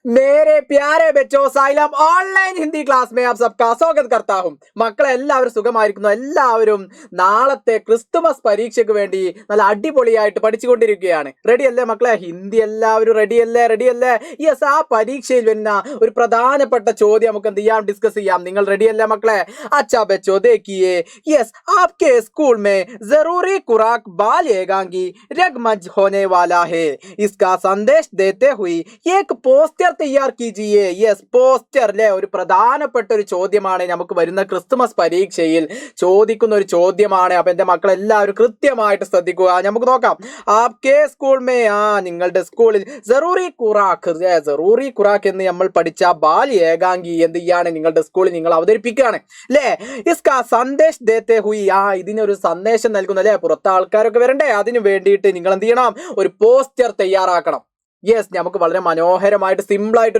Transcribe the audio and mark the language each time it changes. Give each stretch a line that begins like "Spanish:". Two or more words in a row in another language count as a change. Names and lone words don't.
Hindi: मेरे प्यारे बच्चों
Malayalam: साइलम
English: online Hindi class
Hindi: में आप सबका स्वागत करता हूं
Malayalam: മക്കളെ എല്ലാവരും സുഖമായിരിക്കുന്നു എല്ലാവരും നാളത്തെ ക്രിസ്തുമസ് പരീക്ഷയ്ക്ക് വേണ്ടി നല്ല അടിപൊളിയായിട്ട് പഠിച്ചുകൊണ്ടിരിക്കുകയാണ് റെഡി അല്ലേ മക്കളെ ഹിന്ദി എല്ലാവരും റെഡി അല്ലേ യെസ് ആ പരീക്ഷയിൽ വരുന്ന ഒരു പ്രധാനപ്പെട്ട ചോദ്യം നമുക്ക് എന്ത് ചെയ്യാം ഡിസ്കസ് ചെയ്യാം നിങ്ങൾ റെഡി അല്ലേ മക്കളെ
Hindi: अच्छा बच्चों देखिए यस आपके स्कूल में जरूरी खुराक बाल एकांगी रगमज होने वाला है इसका संदेश देते हुए एक पोस्टर तैयार कीजिए
Malayalam: യെസ് പോസ്റ്റർ അല്ലേ ഒരു പ്രധാനപ്പെട്ട ഒരു ചോദ്യമാണ് നമുക്ക് വരുന്ന ക്രിസ്തുമസ് പരീക്ഷയിൽ ചോദിക്കുന്ന ഒരു ചോദ്യമാണ് അപ്പൊ എന്റെ മക്കൾ എല്ലാവരും കൃത്യമായിട്ട് ശ്രദ്ധിക്കുക നമുക്ക് നോക്കാം
Hindi: आपके स्कूल में
Malayalam: നിങ്ങളുടെ സ്കൂളിൽ ജറൂറി ഖുറാഖ് എന്ന് നമ്മൾ പഠിച്ച
Hindi: बाल एकांगी
Malayalam: എന്ത് ചെയ്യാണ് നിങ്ങളുടെ സ്കൂളിൽ നിങ്ങൾ അവതരിപ്പിക്കുകയാണ് അല്ലേ
Hindi: इसका संदेश देते हुए
Malayalam: ഇതിനൊരു സന്ദേശം നൽകുന്നു അല്ലെ പുറത്തെ ആൾക്കാരൊക്കെ വരണ്ടേ അതിനു വേണ്ടിയിട്ട് നിങ്ങൾ എന്ത് ചെയ്യണം ഒരു പോസ്റ്റർ തയ്യാറാക്കണം യെസ് നമുക്ക് വളരെ മനോഹരമായിട്ട് സിമ്പിൾ ആയിട്ട്